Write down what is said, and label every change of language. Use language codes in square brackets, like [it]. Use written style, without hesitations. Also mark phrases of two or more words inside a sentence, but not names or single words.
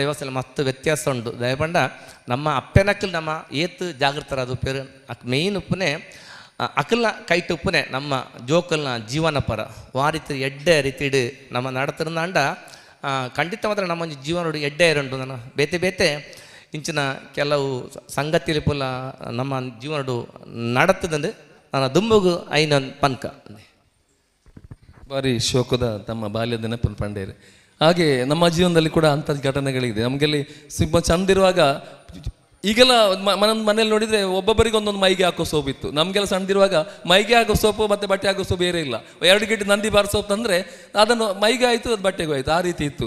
[tcy] ವ್ಯವಸ್ಥೆಯಲ್ಲಿ ಮಸ್ತ್ ವ್ಯತ್ಯಾಸ ಉಂಟು ದಯಪಂಡ ನಮ್ಮ ಅಪ್ಪೆನಕ್ಕಲ್ ನಮ್ಮ ಏತು ಜಾಗೃತರಾದ ಪೇರು ಮೇಯ್ನ್ ಉಪ್ಪುನೆ ಅಕಲ್ನ ಕೈಟ್ ಉಪ್ಪುನೆ ನಮ್ಮ ಜೋಕಲ್ನ ಜೀವನ ಪರ ವಾರಿತ ಎಡ್ಡೆ ರೀತಿಡು ನಮ್ಮ ನಡತಿರಂದಾಂಡ ಖಂಡಿತವಾದ್ರೆ ನಮ್ಮೊಂದು ಜೀವನ ಎಡ್ಡೆ ಇರುಂಟು ನಾನು ಬೇತೆ ಬೇತೆ ಇಂಚಿನ ಕೆಲವು ಸಂಗತಿಲಿ ಪುಲ್ಲ ನಮ್ಮ ಜೀವನ ನಡತದಂದು ನನ್ನ ದುಂಬುಗು ಐನ ಪನ್ಕ ಭಾರಿ ಶೋಕದ ತಮ್ಮ ಬಾಲ್ಯದ ನೆನಪನ್ನು ಪಂಡೇರು. [kn] ಹಾಗೆ ನಮ್ಮ ಜೀವನದಲ್ಲಿ ಕೂಡ ಅಂಥ ಘಟನೆಗಳಿದೆ. ನಮಗೆಲ್ಲಿ ತುಂಬ ಚಂದಿರುವಾಗ ಈಗೆಲ್ಲ ಮನೇಲಿ ನೋಡಿದರೆ ಒಬ್ಬೊಬ್ಬರಿಗೆ ಒಂದೊಂದು ಮೈಗೆ ಹಾಕೋ ಸೋಪು ಇತ್ತು. ನಮಗೆಲ್ಲ ಸಣ್ಣದಿರುವಾಗ ಮೈಗೆ ಹಾಕೋ ಸೋಪು ಮತ್ತು ಬಟ್ಟೆ ಹಾಕೋ ಸೋಪು ಬೇರೆ ಇಲ್ಲ. 2 ಗಿಡ್ಡ ನಂದಿ ಬಾರ್ ಸೋಪ್ ತಂದರೆ ಅದನ್ನು ಮೈಗೆ ಆಯಿತು, ಅದು ಬಟ್ಟೆಗೂ ಆಯಿತು, ಆ ರೀತಿ ಇತ್ತು.